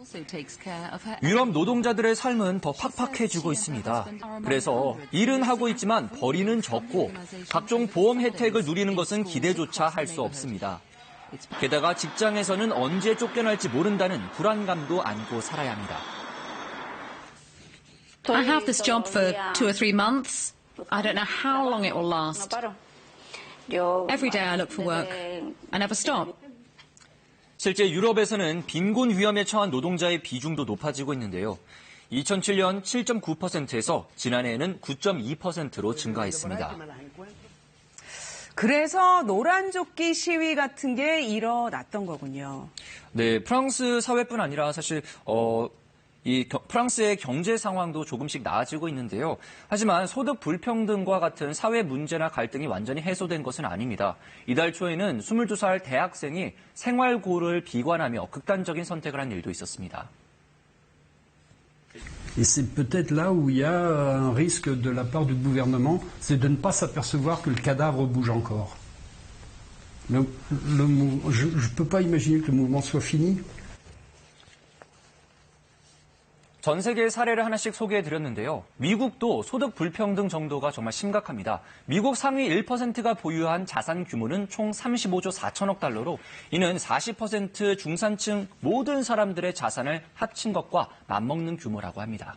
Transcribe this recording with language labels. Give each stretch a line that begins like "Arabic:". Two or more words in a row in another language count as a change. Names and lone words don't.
Korean: 유럽 노동자들의 삶은 더 팍팍해지고 있습니다. 그래서 일은 하고 있지만 벌이는 적고 각종 보험 혜택을 누리는 것은 기대조차 할 수 없습니다. 게다가 직장에서는 언제 쫓겨날지 모른다는 불안감도 안고 살아야 합니다.
English: I have this job for 2 or 3 months. I don't know how long it will last. Every day I look for work. I never stop.
Korean: 실제 유럽에서는 빈곤 위험에 처한 노동자의 비중도 높아지고 있는데요. 2007년 7.9%에서 지난해에는 9.2%로 증가했습니다. 그래서 노란조끼 시위 같은 게 일어났던 거군요. 네, 프랑스 사회뿐 아니라 사실 프랑스의 경제 상황도 조금씩 나아지고 있는데요. 하지만 소득 불평등과 같은 사회 문제나 갈등이 완전히 해소된 것은 아닙니다. 이달 초에는 22살 대학생이 생활고를 비관하며 극단적인 선택을 한 일도 있었습니다.
French: Et c'est peut-être là où il y a un risque de la part du gouvernement, c'est de ne pas s'apercevoir que le cadavre bouge encore. Je ne peux pas imaginer que le mouvement soit fini.
Korean: 전 세계의 사례를 하나씩 소개해드렸는데요. 미국도 소득 불평등 정도가 정말 심각합니다. 미국 상위 1%가 보유한 자산 규모는 총 35조 4천억 달러로 이는 40% 중산층 모든 사람들의 자산을 합친 것과 맞먹는 규모라고 합니다.